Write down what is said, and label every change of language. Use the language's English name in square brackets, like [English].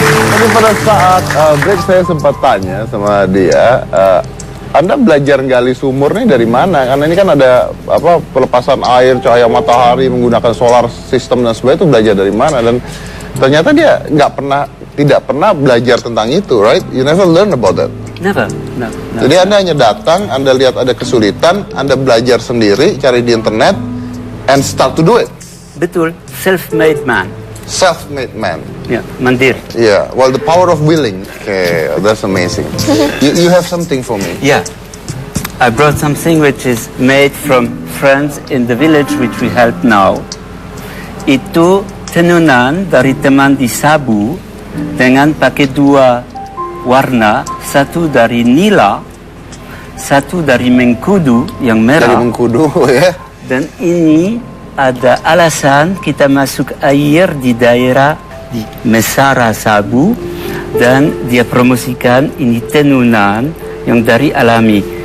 [Indonesian] Tapi pada saat break saya sempat tanya sama dia, Anda belajar gali sumur nih dari mana? Karena ini kan ada pelepasan air, cahaya matahari menggunakan solar system dan sebagainya, itu belajar dari mana? Dan ternyata dia tidak pernah belajar tentang itu, [English] right? You never learn about that. Never. [Indonesian] Jadi Anda hanya datang, Anda lihat ada kesulitan, Anda belajar sendiri, cari di internet, [English] and start to do it. [Indonesian] Betul, [English] self-made man. Self-made man. [Indonesian] Ya, mandiri. [English] Yeah, well, the power of willing. Okay, that's amazing. You have something for me. Yeah. I brought something which is made from friends in the village which we help now. [Indonesian] Itu tenunan dari teman di Sabu dengan pakai dua warna, satu dari nila, satu dari mengkudu yang Dari merah. Mengkudu, ya. Dan ini ada alasan kita masuk air di daerah di Mesara Sabu dan dia promosikan ini tenunan yang dari alami.